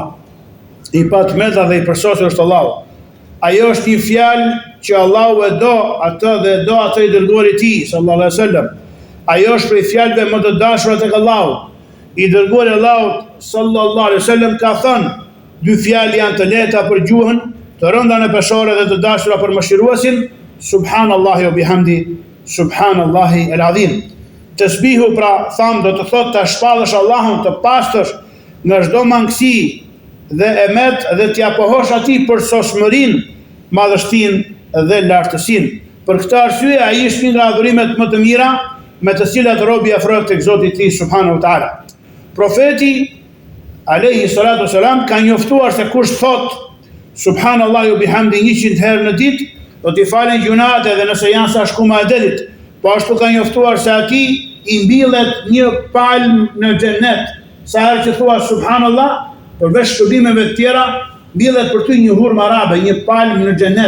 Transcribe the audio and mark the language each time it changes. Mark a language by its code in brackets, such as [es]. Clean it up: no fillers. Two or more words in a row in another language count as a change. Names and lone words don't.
[sq] I patmeta dhe I përsosur është Allahu. Ajo është një fjalë që Allahu e do atë dhe do atë I dërguari I Tij [ar] صلى الله عليه وسلم. [sq] Ajo është prej fjalëve më të dashura tek Allahu. I dërguari Allahut [ar] صلى الله عليه وسلم [sq] ka thënë, dy fjalë janë të lehta për gjuhën, të rënda në peshore dhe të dashura për mëshiruesin, [ar] سبحان الله وبحمده، سبحان الله العظيم. [sq] Tasbihu pra tham do të thotë ta shpallësh Allahun të pastër nga çdo mangësi dhe emet dhe t'ia pohosh atij për sosmërinë, madhështinë dhe lartësinë. Për këtë arsye ai është një nga adhurimet më të mira me të cilat robi afrohet tek Zoti I tij [ar] سبحانه وتعالى. [sq] Profeti [ar] عليه الصلاة والسلام [sq] ka njoftuar se kush thot [ar] سبحان الله وبحمده [sq] 100 herë në ditë, do t'i falen gjunat edhe nëse janë sa shkuma e detit. Po ashtu ka njoftuar se atij I mbillet një palm në xhenet. Sa herë që thua subhanallah, përveç shërbimeve të tjera, mbillet për ty një hurmë arabe, një palm në xhenet.